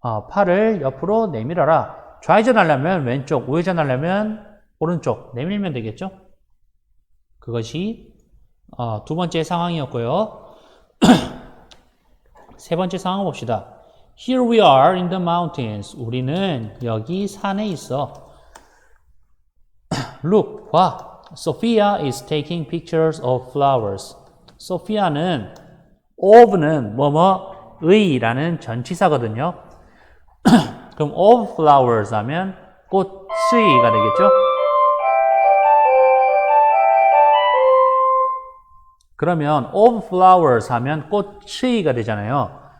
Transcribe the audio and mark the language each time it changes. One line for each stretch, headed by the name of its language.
Korean: 팔을 옆으로 내밀어라. 좌회전하려면 왼쪽, 우회전하려면 오른쪽 내밀면 되겠죠? 그것이 두 번째 상황이었고요. 세 번째 상황 봅시다.
English: Here we are in the mountains.
Korean: 우리는 여기 산에 있어.
English: Look,
Korean: 봐.
English: Sophia is taking pictures of flowers.
Korean: Sophia는 of는 뭐뭐의라는 전치사거든요. 그럼 of flowers 하면 꽃의가 되겠죠? 그러면 of flowers 하면 꽃의가 되잖아요.